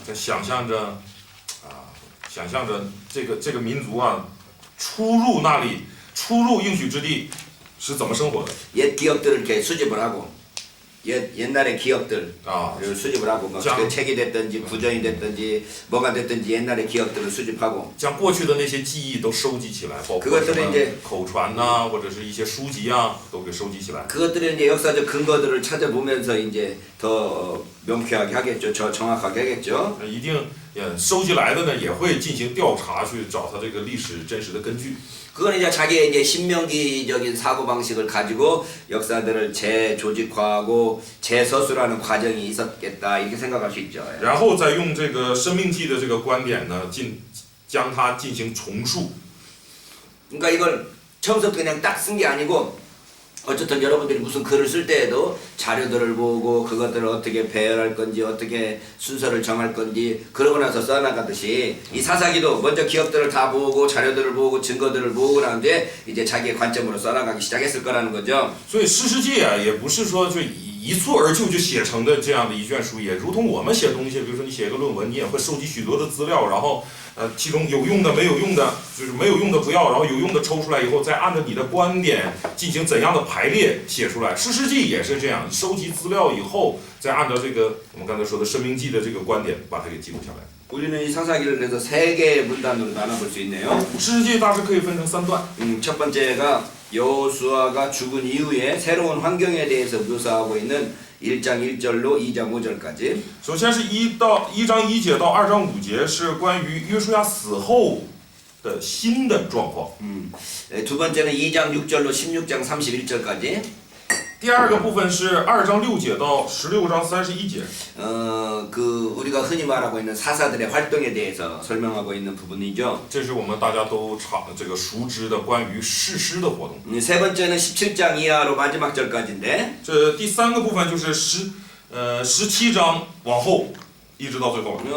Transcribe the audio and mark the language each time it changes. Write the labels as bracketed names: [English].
[Chinese] 在想象着这个民族啊，出入那里，出入应许之地是怎么生活的？ [Korean] 옛 기업들을 이렇게 수집을 하고 옛날의 기업들 수집을 하고 뭐 그 책이 됐든지 구전이 됐든지 뭐가 됐든지 옛날의 기업들을 수집하고 [Chinese] 将过去的那些记忆都收集起来，包括什么口传呐，或者是一些书籍啊，都给收集起来。 [Korean] 그것들은 이제 역사적 근거들을 찾아보면서 이제 더 명쾌하게 하겠죠, 더 정확하게 하겠죠. [Chinese] 一定收集来的呢，也会进行调查，去找它这个历史真实的根据。 [Korean] 그건 이제 자기의 이제 신명기적인 사고 방식을 가지고 역사들을 재조직화하고 재서술하는 과정이 있었겠다 이렇게 생각할 수 있죠. [Chinese] 然后再用这个《生命记》的这个观点呢，将它进行重述。 [Korean] 그러니까 이걸 처음부터 그냥 딱 쓴 게 아니고 어쨌든 여러분들이 무슨 글을 쓸 때에도 자료들을 보고 그것들을 어떻게 배열할 건지 어떻게 순서를 정할 건지 그러고 나서 써나가듯이 이 사사기도 먼저 기업들을 다 보고 자료들을 보고 증거들을 보고 난 뒤에 이제 자기의 관점으로 써나가기 시작했을 거라는 거죠. [Chinese] 所以诗诗记啊，也不是说就一蹴而就写成的这样的一卷书，也如同我们写东西，比如说你写一个论文，你也会收集许多的资料，然后其中有用的没有用的，就是没有用的不要，然后有用的抽出来以后，再按照你的观点进行怎样的排列写出来。诗诗记也是这样，收集资料以后，再按照这个我们刚才说的《生命记》的这个观点把它给记录下来。 [Korean] 우리는 이 사사기를 그래서 세 개의 문단으로 나눠볼 수 있네요. [Chinese] 诗诗记大致可以分成3段。 [Korean] 첫 번째가 여호수아가 죽은 이후에 새로운 환경에 대해서 묘사하고 있는 1장 1절로 2장 5절까지. [Chinese] 首先是1章1节到2章5节是关于约书亚死后的新的状况。 [Korean] 두 번째는 2장 6절로 16장 31절까지. [Chinese] 第二个部分是2章6节到16章31节。 [Korean] 우리가 흔히 말하고 있는 사사들의 활동에 대해서 설명하고 있는 부분이죠. [Chinese] 这是我们大家都这个熟知的关于士师的活动。 [Korean] 세 번째는 17장 이하로 마지막 절까지인데. [Chinese] 这第3个部分就是17章往后一直到最后。